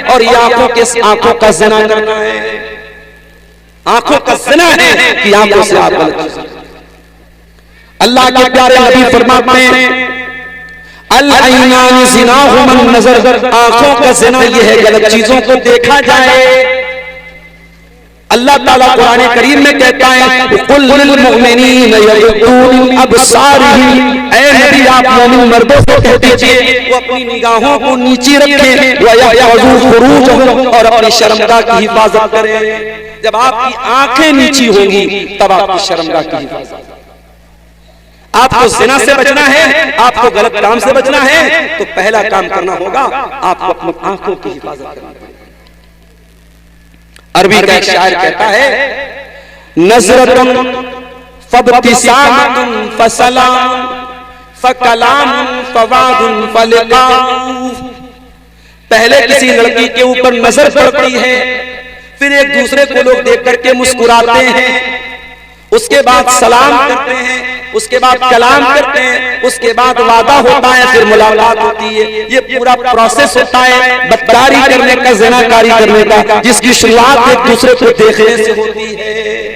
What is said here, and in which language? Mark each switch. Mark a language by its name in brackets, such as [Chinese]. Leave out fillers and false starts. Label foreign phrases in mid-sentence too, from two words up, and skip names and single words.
[Hindi] और ये आंखों का ज़िना करना है, आंखों का ज़िना है कि आंखों से आप गलत। अल्लाह के प्यारे नबी फरमाते हैं [Arabic] العينان زناهما النظر, [Hindi] आंखों का ज़िना ये है गलत चीजों को देखा जाए। अल्लाह ताला कुरान करीम में कहता है [Arabic] قل للمؤمنين يغضوا من أبصارهم, [Hindi] ऐ नबी आप मोमिन मर्दों को कह दीजिए वो अपनी निगाहों को नीचे रखें, [Arabic] ويحفظوا فروجهم, [Hindi] और अपनी शर्मगाह की हिफाजत करें। जब आपकी आंखें नीची होंगी तब आपकी शर्मगाह की हिफाजत। आपको ज़िना से बचना है, आपको गलत काम से बचना है, तो पहला काम करना होगा आपको अपनी आंखों की हिफाजत करनी पड़ेगी। अरबी का एक शायर कहता है [Arabic] نظرة فابتسامة فسلام فكلام فوعد فلقاء. [Hindi] पहले किसी लड़की के ऊपर नजर पड़ती है, फिर एक दूसरे को लोग देख करके मुस्कुराते हैं, उसके बाद सलाम करते हैं, उसके बाद कलाम करते हैं, उसके बाद वादा होता है, फिर मुलाकात होती है। ये पूरा प्रोसेस होता है बदकारी करने का, ज़िनाकारी करने का, जिसकी शुरुआत एक दूसरे को देखने से होती है।